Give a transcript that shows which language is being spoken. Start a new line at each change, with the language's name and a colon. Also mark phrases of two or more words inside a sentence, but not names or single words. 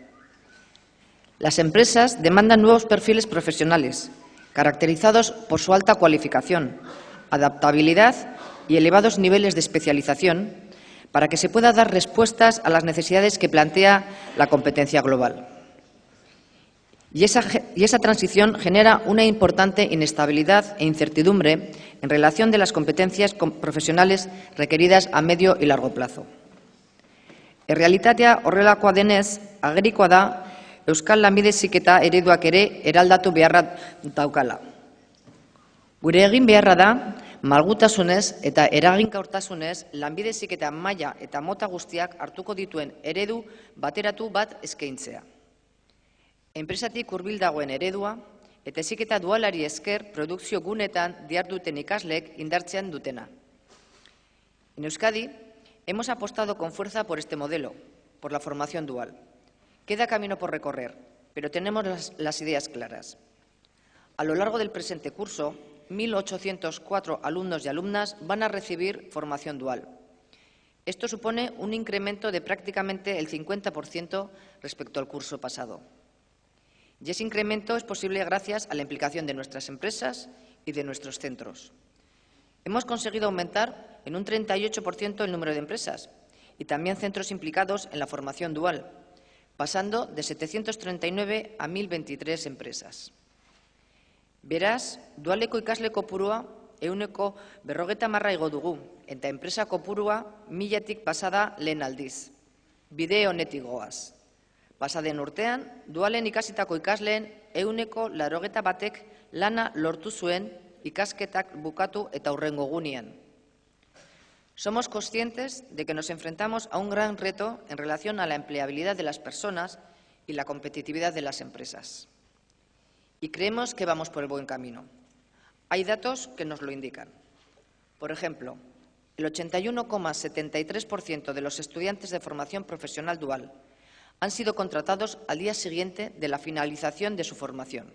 Spanish: Las empresas demandan nuevos perfiles profesionales, caracterizados por su alta cualificación, adaptabilidad y elevados niveles de especialización, para que se pueda dar respuestas a las necesidades que plantea la competencia global. Y esa transición genera una importante inestabilidad e incertidumbre en relación de las competencias profesionales requeridas a medio y largo plazo.
Basque: Errealitatea horrelakoa denez, agerikoa da Euskal lanbide heziketa ereduak ere eraldatu beharra daukala. Gure egin beharra da, malgutasunez eta eraginkortasunez lanbide heziketa maila eta mota guztiak hartuko dituen eredu bateratu bat eskaintzea. Enpresatik hurbil dagoen eredua eta heziketa dualari esker produkzio gunetan diharduten ikasleek indartzean dutena.
Spanish: En Euskadi hemos apostado con fuerza por este modelo, por la formación dual. Queda camino por recorrer, pero tenemos las ideas claras. A lo largo del presente curso, 1.804 alumnos y alumnas van a recibir formación dual. Esto supone un incremento de prácticamente el 50% respecto al curso pasado. Y ese incremento es posible gracias a la implicación de nuestras empresas y de nuestros centros. Hemos conseguido aumentar en un 38% el número de empresas y también centros implicados en la formación dual, pasando de 739 a 1.023 empresas.
Basque: Beraz, dualeko ikasle kopurua 50% igo dugu, eta enpresa kopurua 1000-tik pasada lehen aldiz. Bide honetik goaz. Pasaden urtean, dualen ikasitako ikasleen 81%ek lana lortu zuen ikasketak bukatu eta hurrengo egunean.
Spanish: Somos conscientes de que nos enfrentamos a un gran reto en relación a la empleabilidad de las personas y la competitividad de las empresas. Y creemos que vamos por el buen camino. Hay datos que nos lo indican. Por ejemplo, el 81,73% de los estudiantes de formación profesional dual han sido contratados al día siguiente de la finalización de su formación.